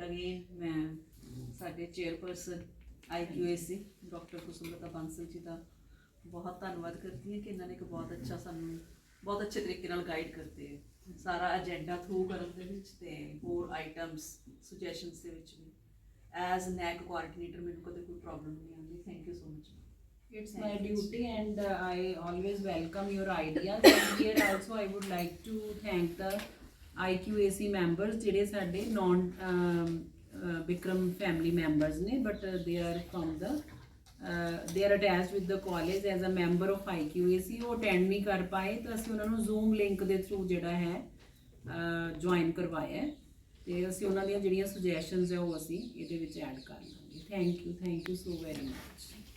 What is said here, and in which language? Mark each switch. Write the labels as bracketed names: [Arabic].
[Punjabi] Again ਮੈਂ ਸਾਡੇ chairperson IQAC doctor ਕੁਸੁਮਲਤਾ Bansal ਜੀ ਦਾ ਬਹੁਤ ਧੰਨਵਾਦ ਕਰਦੀ ਹਾਂ ਕਿ ਇਹਨਾਂ ਨੇ ਇੱਕ ਬਹੁਤ ਅੱਛਾ ਸਾਨੂੰ ਬਹੁਤ ਅੱਛੇ ਤਰੀਕੇ ਨਾਲ ਗਾਈਡ ਕਰਦੇ ਹੈ ਸਾਰਾ ਏਜੰਡਾ ਥਰੂ ਕਰਨ ਦੇ ਵਿੱਚ ਤੇ ਹੋਰ ਆਈਟਮਸ ਸੁਜੈਸ਼ਨਸ ਦੇ ਵਿੱਚ ਵੀ। [English] as NAAC coordinator [Punjabi] ਮੈਨੂੰ ਕਦੇ ਕੋਈ ਪ੍ਰੋਬਲਮ ਨਹੀਂ ਆਉਂਦੀ। [English] Thank you so much. It's my duty and I always welcome your ideas. And here also I would like to thank the IQAC members [Punjabi] ਜਿਹੜੇ ਸਾਡੇ non Bikram family members ਨੇ, [English] but they are from the they are attached with the college as a member of IQAC। [Punjabi] ਉਹ attend ਨਹੀਂ ਕਰ ਪਾਏ ਤਾਂ ਅਸੀਂ ਉਹਨਾਂ ਨੂੰ ਜ਼ੂਮ ਲਿੰਕ ਦੇ ਥਰੂ ਜਿਹੜਾ ਹੈ ਜੁਆਇਨ ਕਰਵਾਇਆ ਤੇ ਅਸੀਂ ਉਹਨਾਂ ਦੀਆਂ ਜਿਹੜੀਆਂ ਸੁਜੈਸ਼ਨਸ ਹੈ ਉਹ ਅਸੀਂ ਇਹਦੇ ਵਿੱਚ ਐਡ ਕਰ ਲਾਂਗੇ। [English] Thank you so very much.